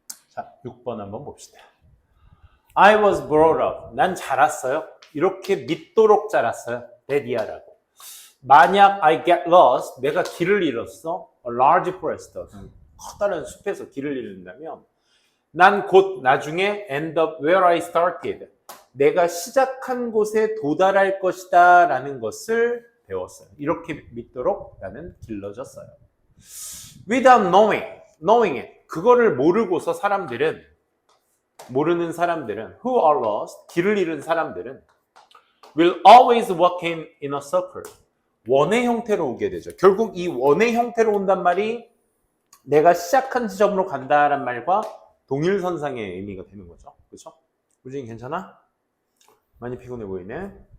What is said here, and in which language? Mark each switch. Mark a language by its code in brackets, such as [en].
[ko] 자, 6번 한번 봅시다. [en] I was brought up. [ko] 난 자랐어요. 이렇게 믿도록 자랐어요. 데디아라고. 만약 [en] I get lost, [ko] 내가 길을 잃었어. [en] A large forest, [ko] 커다란 숲에서 길을 잃는다면 난 곧 나중에 [en] end up where I started. [ko] 내가 시작한 곳에 도달할 것이다 라는 것을 배웠어요. 이렇게 믿도록 나는 길러졌어요. [en] Without knowing it. [ko] 그거를 모르고서 모르는 사람들은 [en] who are lost, [ko] 길을 잃은 사람들은 [en] will always walk in a circle. [ko] 원의 형태로 오게 되죠. 결국 이 원의 형태로 온단 말이 내가 시작한 지점으로 간다란 말과 동일선상의 의미가 되는 거죠. 그렇죠? 우진이 괜찮아? 많이 피곤해 보이네.